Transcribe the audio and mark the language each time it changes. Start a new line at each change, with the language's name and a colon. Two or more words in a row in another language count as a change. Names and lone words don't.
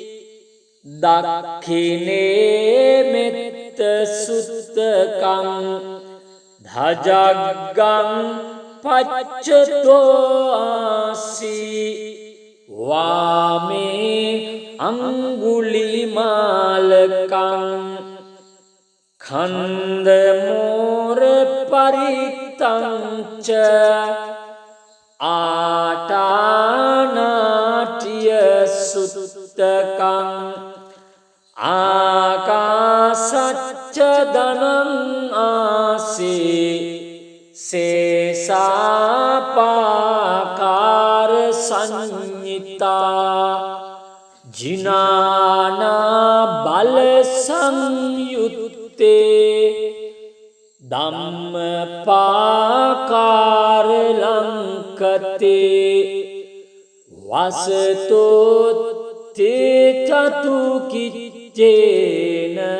Pali: දක්ඛිනේ මෙත්ත සුත්තකං ධජග්ගං පච්චතෝ ආසී වාමේ අංගුලිමාලකං खंद मोर परितंच आटानाट्य सुत्तकं आकाशच्च धनं आसी शेषापाकार संहिता ජිනානා බල සංයුත්තේ ධම්මපාකාර ලංකතේ වසතෝත්තේ චතු කිච්චේන